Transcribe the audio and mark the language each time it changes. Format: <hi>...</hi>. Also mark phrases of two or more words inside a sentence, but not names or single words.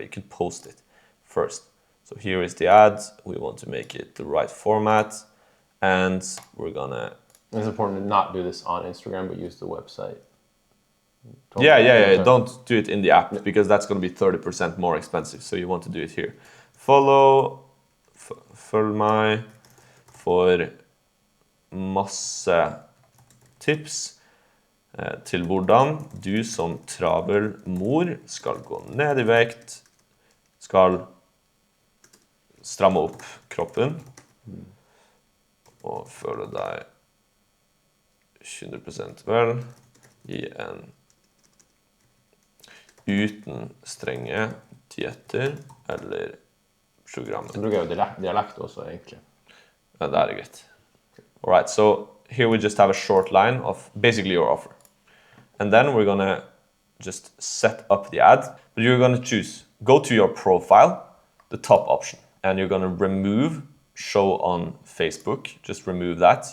<en>You can post it first. So here is the ad. We want to make it the right format, and we're gonna... It's important to not do this on Instagram, but use the website. Yeah. Don't do it in the app, because that's gonna be 30% more expensive. So you want to do it here.</en> <no>Følg meg for masse tips til hvordan du som travel mor skal gå ned i vekt, skal stramme opp kroppen og føle deg 100% vel i en uten strenge dietter eller programmer. Så bruker jeg jo dialekt også, egentlig. Ja, det er greit.</no> <en>All right, so here we just have a short line of basically your offer. And then we're gonna just set up the ad, but you're gonna choose, go to your profile, the top option, and you're gonna remove show on Facebook. Just remove that.</en>